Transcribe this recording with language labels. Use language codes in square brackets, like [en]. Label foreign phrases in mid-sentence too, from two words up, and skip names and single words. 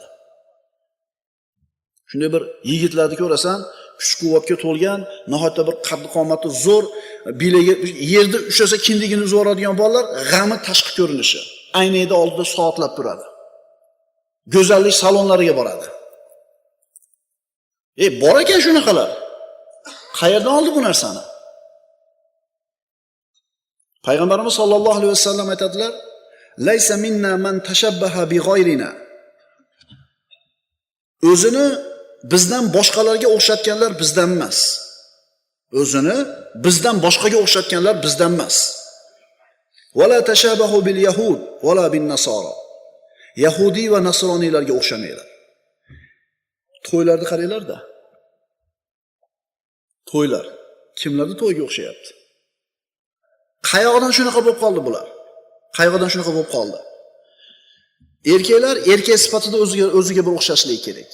[uz] Shunday bir yigitlarni ko'rasan, kuch-quvvatga to'lgan, nihoyatda bir qaddi-qomati zo'r, bilagi yerda ushlasa kindigini uzib oladigan bolalar, g'ami tashqi ko'rinishi. Aynakda oldida soatlab turadi. Go'zallik salonlariga boradi. Bor ekan shunaqalar. Qayerdan oldi bu narsani? Payg'ambarimiz [ar] صلى الله عليه وسلم [uz] aytadilar: [ar] "ليس منا من تشبه بغيرنا." [uz] O'zini bizdan boshqalarga o'xshatganlar bizdan emas. O'zini bizdan boshqaga o'xshatganlar bizdan emas. [ar] "ولا تشبهوا باليهود ولا بالنصارى." [uz] Yahudiy va nasroniylarga o'xshamanglar. To'ylarni qaranglar-da. To'ylar kimlarning to'yiga o'xshayapti? Qayoqdan shunaqa bo'lib qoldi bular? Qayoqdan shunaqa bo'lib qoldi? Erkaklar erkak sifatida o'ziga bir o'xshashligi kerak.